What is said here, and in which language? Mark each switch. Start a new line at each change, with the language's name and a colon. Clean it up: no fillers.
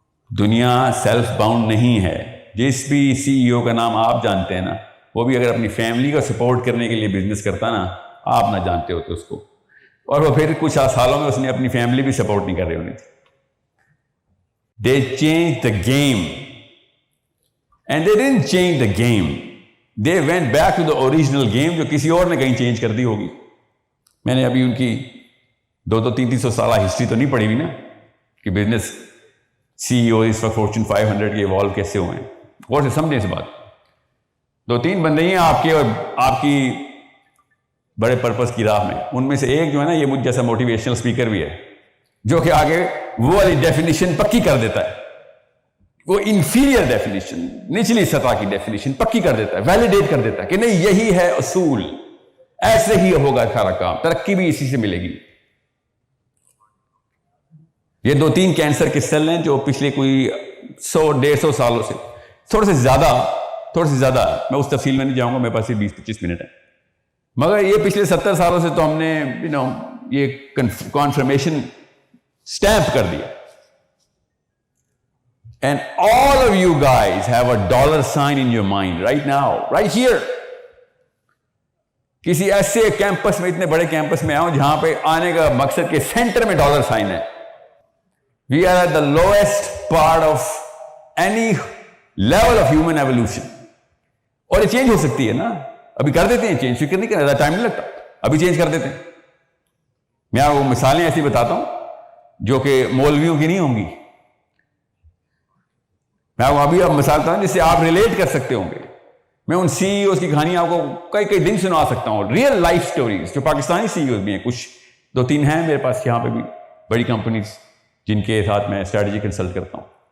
Urdu: دنیا self bound نہیں ہے. جس بھی CEO کا نام آپ جانتے ہیں نا، وہ بھی اگر اپنی فیملی کو سپورٹ کرنے کے لیے بزنس کرتا نا، آپ نہ جانتے ہوتے اس کو، اور وہ پھر کچھ سالوں میں اس نے اپنی فیملی بھی سپورٹ نہیں کر رہی ہونی تھی.
English: They changed the game. And they didn't change the game. They went back to the original game
Urdu: جو کسی اور نے کہیں چینج کر دی ہوگی. میں نے ابھی ان کی 200-300 سالہ ہسٹری تو نہیں پڑھی ہوئی نا، کہ بزنس CEO اس وقت فارچون 500 کے ایوالو کیسے ہوئے ہیں. اور سے سمجھیں اس بات. 2-3 بندے ہیں آپ کے اور آپ کی بڑے پرپس کی راہ میں. ان میں سے ایک جو ہے نا، یہ مجھ جیسا موٹیویشنل اسپیکر بھی ہے، جو کہ آگے وہ والی ڈیفینیشن پکی کر دیتا ہے. وہ انفیریئر ڈیفینیشن، نچلی سطح کی ڈیفینیشن پکی کر دیتا ہے، ویلیڈیٹ کر دیتا ہے کہ نہیں، یہی ہے اصول، ایسے ہی ہوگا سارا کام، ترقی بھی اسی سے ملے گی. یہ 2-3 کینسر کے سیل ہیں جو پچھلے کوئی 100-150 سالوں سے، تھوڑے سے زیادہ، میں اس تفصیل میں نہیں جاؤں گا، میرے پاس 20-25 منٹ ہے، مگر یہ پچھلے 70 سالوں سے تو ہم نے یہ کنفرمیشن اسٹیمپ کر دیا.
English: And all of you guys have a dollar sign in your mind right now, right here.
Urdu: کسی ایسے کیمپس میں، اتنے بڑے کیمپس میں آیا ہوں جہاں پہ آنے کا مقصد کے سینٹر میں ڈالر سائن ہے.
English: We are at the lowest part of any level of human evolution.
Urdu: اور یہ چینج ہو سکتی ہے نا، ابھی کر دیتے ہیں چینج، فکر نہیں کرنا، ٹائم نہیں لگتا، ابھی چینج کر دیتے ہیں. میں آپ کو مثالیں ایسی بتاتا ہوں جو کہ مولویوں کی نہیں ہوں گی. میں ابھی اب مثال بتا ہوں جس سے آپ ریلیٹ کر سکتے ہوں گے. میں ان سی ای اوز کی کہانی آپ کو کئی دن سنا سکتا ہوں, ریئل لائف سٹوریز, جو پاکستانی سی ای اوز بھی ہیں, کچھ 2-3 ہیں میرے پاس یہاں پہ بھی, بڑی کمپنیز جن کے ساتھ میں اسٹریٹجی کنسلٹ کرتا ہوں.